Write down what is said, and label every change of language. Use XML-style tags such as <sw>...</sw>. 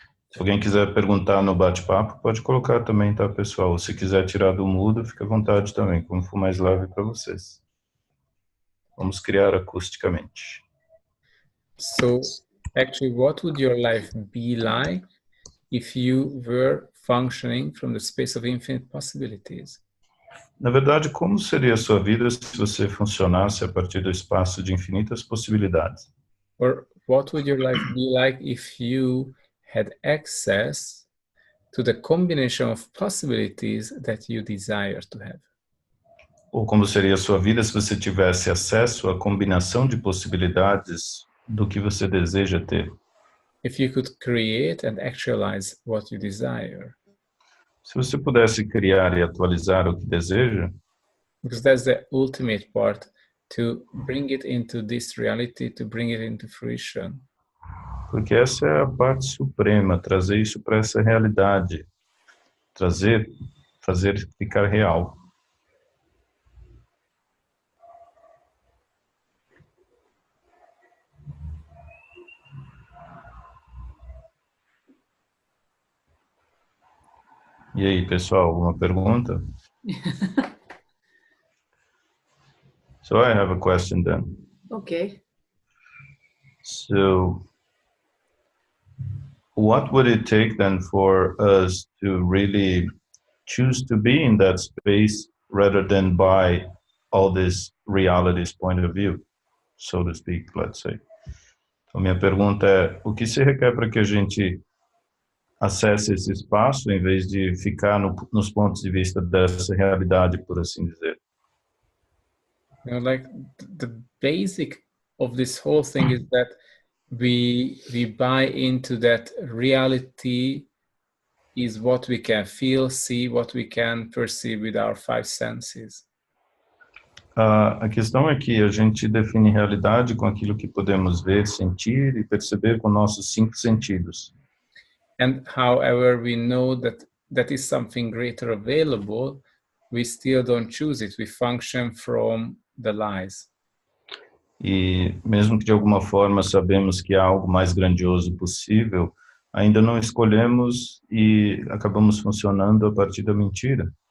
<pt>Se alguém quiser perguntar no bate-papo, pode colocar também, tá, pessoal? Se quiser tirar do mudo, fica à vontade também, como for mais leve para vocês. Vamos criar acusticamente.</pt> <en>So, actually, what would your life be like if you were functioning from the space of infinite possibilities?</en> <pt>Na verdade, como seria a sua vida se você funcionasse a partir do espaço de infinitas possibilidades?</pt> <en>Or what would your life be like if you had access to the combination of possibilities that you desire to have?</en> <pt>Ou como seria a sua vida se você tivesse acesso à combinação de possibilidades do que você deseja ter?</pt> <en>If you could create and actualize what you desire.</en> <pt>Se você pudesse criar e atualizar o que deseja,</pt> <en>Because that's the ultimate part, to bring it into this reality, to bring it into fruition.</en> <pt>porque essa é a parte suprema, trazer isso para essa realidade, fazer ficar real. E aí, pessoal, alguma pergunta?</pt> <en>So I have a question then. Okay. So what would it take then for us to really choose to be in that space rather than by all this reality's point of view, so to speak, let's say.</en> <pt>Então, minha pergunta é, o que se requer para que a gente acesse esse espaço em vez de ficar nos pontos de vista dessa realidade, por assim dizer?</pt> <en>You know, like the basic of this whole thing is that we buy into that reality is what we can feel, see, what we can perceive with our five senses.</en> <pt>A questão é que a gente define realidade com aquilo que podemos ver, sentir e perceber com nossos 5 sentidos.</pt> <en>And however we know that that is something greater available, we still don't choose it. We function from the lies.</en> <pt>E mesmo que de alguma forma sabemos que há algo mais grandioso possível, ainda não escolhemos e acabamos funcionando a partir da mentira.</pt>